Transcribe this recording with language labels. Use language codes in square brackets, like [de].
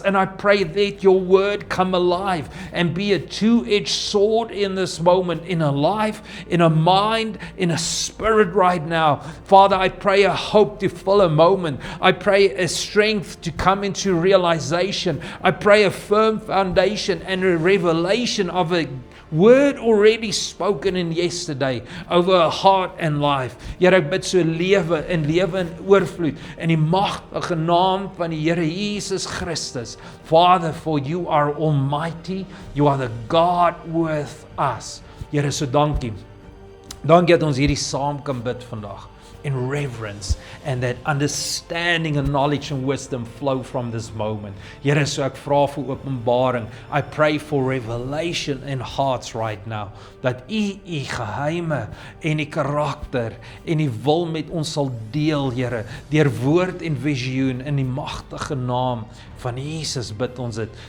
[en] And I pray that your word come alive and be a two-edged sword in this moment, in a life, in a mind, in a spirit right now. Father, I pray a hope to fill a moment. I pray a strength to come into realization. I pray a firm foundation and a revelation of a word already spoken in yesterday over a heart and life. [af] Here, ek bid so lewe in oorvloed in die magtige naam van die Here Jesus Christus. [en] Father, for you are almighty, you are the God with us. [af] Here, so dankie. Dankie dat ons hierdie saam kan bid vandag, [en] in reverence, and that understanding and knowledge and wisdom flow from this moment. [af] Here, so ek vra vir openbaring. [en] I pray for revelation in hearts right now, [af] dat u geheime en die karakter en die wil met ons sal deel, Here, deur woord en visioen in die magtige naam van Jesus bid ons dit.